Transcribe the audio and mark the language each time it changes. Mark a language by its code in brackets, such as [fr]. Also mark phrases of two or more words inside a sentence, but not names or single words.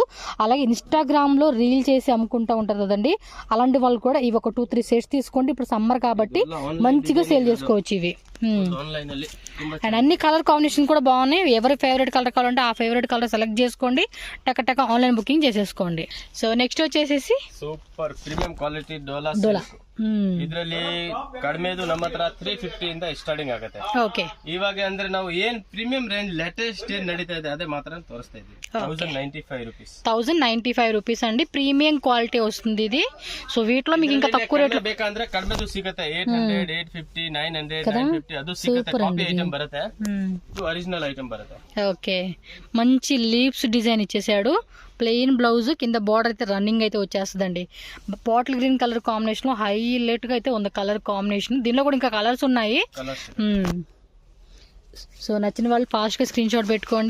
[te] అలాగే ఇన్స్టాగ్రామ్లో రీల్ చేసి అమ్ముకుంటూ ఉంటారు కదండి, అలాంటి వాళ్ళు కూడా ఇవి ఒక 2-3 సెట్స్ తీసుకోండి. ఇప్పుడు సమ్మర్ కాబట్టి మంచిగా సేల్ చేసుకోవచ్చు ఇవి. అండ్ అన్ని [en] colour combination [te] కూడా బాగున్నాయి. ఎవరి [en] favourite colour [te] కావాలంటే ఆ [en] favourite colour [te] సెలెక్ట్ చేసుకోండి, టక [en] online booking [te] చేసేసుకోండి. [en] so next [te] వచ్చేసి [en] super premium quality [te] డోలా. [kn] ಇದರಲ್ಲಿ ಕಡಿಮೆದು ನಮ್ಮ ಹತ್ರ 350 ಇಂದ ಸ್ಟಾರ್ಟಿಂಗ್ ಆಗುತ್ತೆ. ಓಕೆ, ಇವಾಗ ಅಂದ್ರೆ ನಾವು ಏನ್ [en] premium premium range latest [kn] ಏನ್ ನಡೀತಾ ಇದೆ ಅದೇ ಮಾತ್ರ ತೋರಿಸ್ತಾ ಇದ್ದೀವಿ. 1095 rupees. [te] 1095 rupees అండి. [en] premium quality [te] వస్తుంది ఇది. సో వీటిలో మీకు ఇంకా తక్కువ రేట్ [kn] ಬೇಕಂದ್ರೆ ಕಡಿಮೆದು ಸಿಗುತ್ತೆ. 800, 850, 900, 950 ಅದು ಸಿಗುತ್ತೆ. [en] copy item [kn] ಬರುತ್ತೆ, ಇದು [en] original item [kn] బರುತ್ತೆ. [te] ఓకే, మంచి [en] leaves design [te] ఇచ్చేసాడు. [en] plain blouse, [te] కింద బార్డర్ అయితే రన్నింగ్ అయితే వచ్చేస్తుందండి. [en] bottle green colour combination [te] లో హైలైట్ గా అయితే ఉంది [en] colour combination. [te] దీనిలో కూడా ఇంకా కలర్స్ ఉన్నాయి. సో నచ్చిన వాళ్ళు ఫాస్ట్గా [en] screen shot [te] పెట్టుకోండి.